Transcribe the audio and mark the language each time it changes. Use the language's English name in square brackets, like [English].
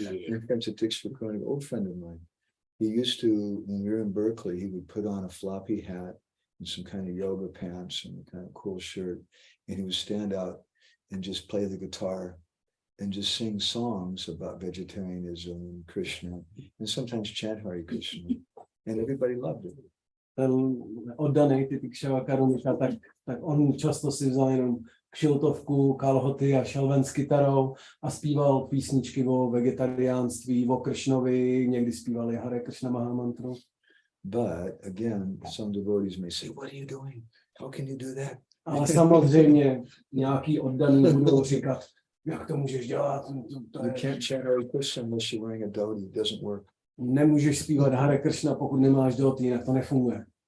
[English] My friend Titixavakarana, old friend of mine. He used to, when we were in Berkeley, he would put on a floppy hat and some kind of yoga pants and a kind of cool shirt, and he would stand out and just play the guitar and just sing songs about vegetarianism and Krishna, and sometimes chant Hare Krishna, and everybody loved it. [Czech] Ten oddaný Titixavakarana, tak on často si vzal jenom kšiltovku, kalhoty a šel ven s kytarou a zpíval písničky o vegetariánství, o Kršnovi, někdy zpívali Hare Krishna Mahamantru. [English] But again, some devotees may say, what are you doing? How can you do that? [Czech] Ale samozřejmě nějaký oddaný budou říkat, jak to můžeš dělat? [English] You can't chant Hare Krishna unless you're wearing a dhoti. It doesn't work. [Czech] Nemůžeš zpívat Hare Krishna, pokud nemáš dhoti, jinak to nefunguje.